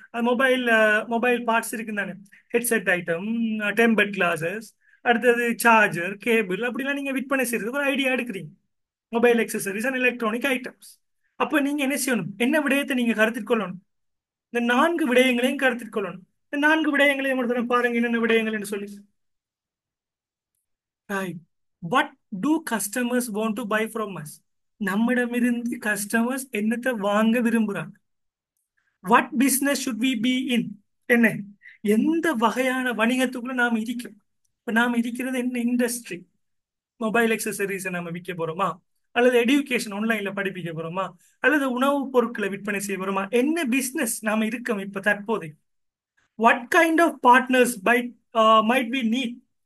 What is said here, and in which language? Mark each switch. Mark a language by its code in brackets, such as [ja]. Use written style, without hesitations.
[ta] அது mobile parts இருக்கு தானே, ஹெட்செட் ஐட்டம், டெம்பர் கிளாஸஸ், அடுத்தது சார்ஜர், கேபிள், அப்படிலாம் நீங்க விற்பனை செய்யறதுக்கு ஒரு ஐடியா எடுக்கிறீங்க. [en] Mobile accessories and electronic items. [ta] அப்ப நீங்க என்ன செய்யணும்? என்ன விடயத்தை நீங்க கருத்தில் கொள்ளணும்? இந்த 4 விடயங்களையும் கருத்தில் கொள்ளணும். இந்த 4 விடயங்களையும் ஒரு தடவை பாருங்க, என்னென்ன விடயங்கள் சொல்லி. [en] Right. What do customers want to buy from us? [ta] நம்மிடமிருந்து கஸ்டமர்ஸ் என்னத்தை வாங்க விரும்புறாங்க? [en] What business should we be in? [ta] என்ன, எந்த வகையான வணிகத்துக்குள்ள நாம் இருக்கிறோம்? இப்ப நாம் இருக்கிறது என்ன இண்டஸ்ட்ரி? மொபைல் எக்ஸசரிஸ் நம்ம விற்க போறோமா, அல்லது எஜுகேஷன் ஆன்லைன்ல படிப்பிக்க போறோமா, அல்லது உணவுப் பொருட்களை விற்பனை செய்ய போறோமா? என்ன பிசினஸ் நாம இருக்கோம் இப்ப தற்போதைக்கு? [en] What kind of partners might be need?